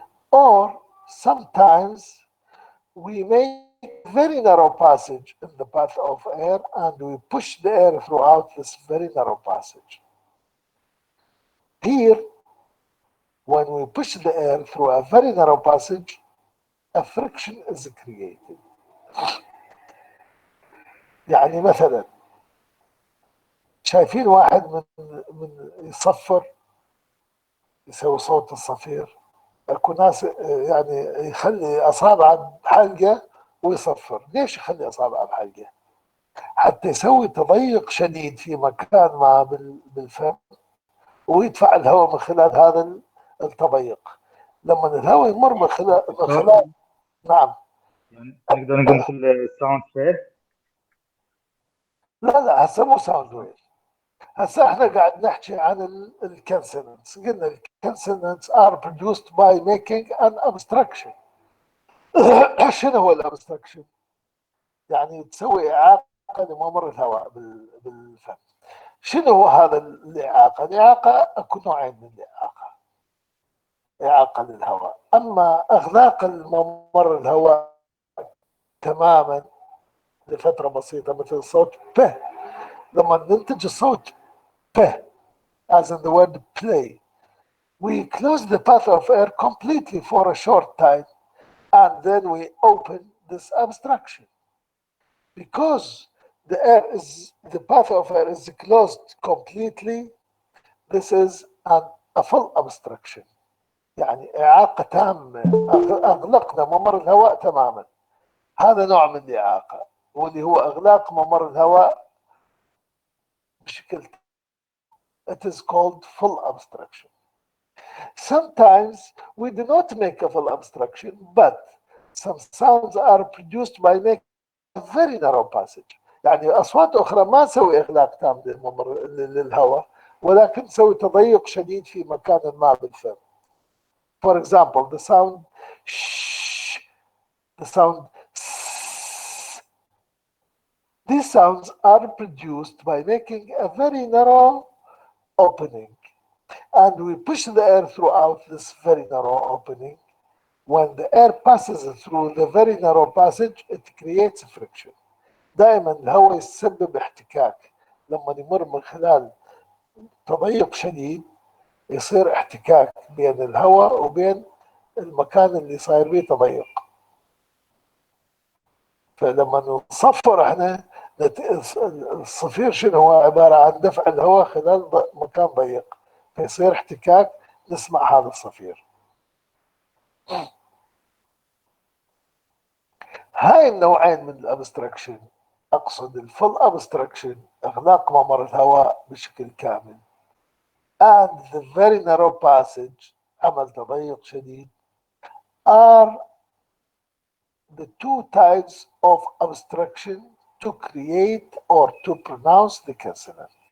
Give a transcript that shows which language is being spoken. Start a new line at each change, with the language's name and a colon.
English: Or sometimes we make very narrow passage in the path of air and we push the air throughout this very narrow passage. Here, when we push the air through a very narrow passage, a friction is created.
Arabic: يعني مثلا شايفين واحد من يصفر يسوي صوت الصفير، اكو ناس يعني يخلي اصابعه بحلقه ويصفر. ليش يخلي اصابعه بحلقه؟ حتى يسوي تضيق شديد في مكان ما بالفم ويدفع الهواء من خلال هذا التضيق. لما الهواء يمر من خلال نعم. يعني نقدر نقول مثل الساوند فير. لا هسه مو ساوند ويف، هسا احنا قاعد نحكي عن الكونسونانتس. قلنا الكونسونانتس
English: are produced by making an abstraction.
Arabic: شنو هو الابستراكشن؟ يعني تسوي اعاقه لممر الهواء بالفم. شنو هو هذا الاعاقه؟ الاعاقه اكو نوعين من الاعاقه. اعاقه للهواء، اما اغلاق الممر الهواء تماما لفتره بسيطه مثل صوت ب. لما ننتج الصوت ب
English: as in the word play, we close the path of air completely for a short time and then we open this abstraction. Because the path of air is closed completely, this is a full obstruction.
Arabic: يعني إعاقة تامة، أغلقنا ممر الهواء تماما. هذا نوع من الإعاقة، واللي هو إغلاق ممر الهواء بشكل.
English: It is called full obstruction. Sometimes we do not make a full obstruction, but some sounds are produced by making a very narrow passage.
Arabic: يعني أصوات أخرى ما تسوي إغلاق تام للهواء، ولكن تسوي تضيق شديد في مكان ما بالفم.
English: For example, the sound sh, the sound s. These sounds are produced by making a very narrow opening, and we push the air throughout this very narrow opening. When the air passes through the very narrow passage, it creates friction.
Arabic: دائما الهواء يسبب احتكاك. لما يمر من خلال تضيق شديد يصير احتكاك بين الهواء وبين المكان اللي صاير به تضيق. فلما نصفر احنا الصفير شنو هو؟ عبارة عن دفع الهواء خلال مكان ضيق، فيصير احتكاك، نسمع هذا الصفير. هاي النوعين من الابستراكشن، اقصد الفول ابستراكشن اغلاق ممر الهواء بشكل كامل
English: and the very narrow passage
Arabic: عمل تضيق شديد
English: are the two types of obstruction to create or to pronounce the consonant.